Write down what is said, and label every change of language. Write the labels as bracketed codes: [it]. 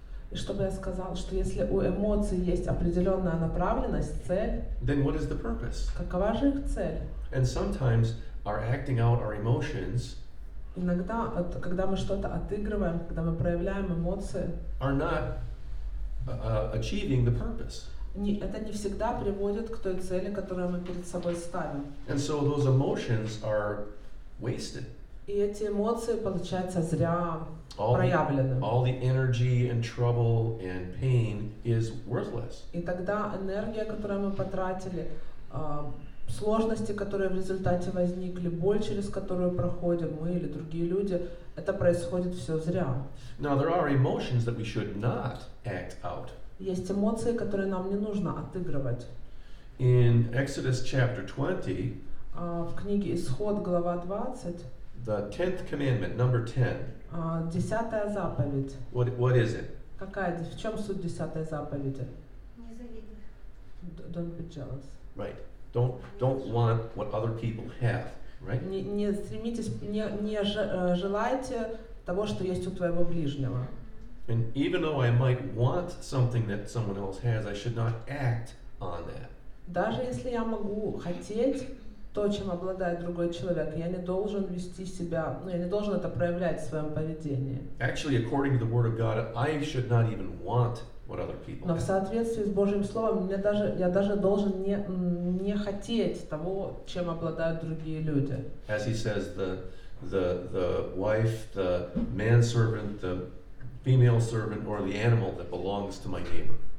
[ru] И чтобы я сказал, что если у эмоций есть определенная направленность, цель, [en] then what is the purpose? [ru] какова же их цель? [en] And sometimes our acting out our emotions [ru] Иногда, когда мы что-то отыгрываем, когда мы проявляем эмоции, [en] are not achieving the purpose. [ru] это не всегда приводит к той цели, которую мы перед собой ставим. [en] And so those emotions are wasted. [ru] И эти эмоции, получается, зря проявлены. [en] All the energy and trouble and pain is worthless. [ru] И тогда энергия, которую мы потратили, сложности, которые в результате возникли, боль, через которую проходим мы или другие люди, это происходит все зря. [en] Now there are emotions that we should not act out. [ru] Есть эмоции, которые нам не нужно отыгрывать. [en] In Exodus chapter 20, [ru] в книге Исход, глава 20, [en] the 10th commandment, number 10. [ru] 10-я заповедь. [en] What is it? [ru] В чем суть 10-й заповеди? Не завидуй. [en] Don't be jealous. Right. Don't want what other people have, right? [ru] Не стремитесь, не желайте того, что есть у твоего ближнего. [en] And even though I might want something that someone else has, I should not act on that. [ru] Даже если я могу хотеть то, чем обладает другой человек, я не должен вести себя, я не должен это проявлять в своем поведении. [en] Actually, according to the Word of God, I should not even want what other people [ru] Но в [en] have. [ru] соответствии с Божьим Словом, я даже должен не хотеть того, чем обладают другие люди. [en] As he says, the wife, the manservant, the female servant, or the animal that belongs to my neighbor.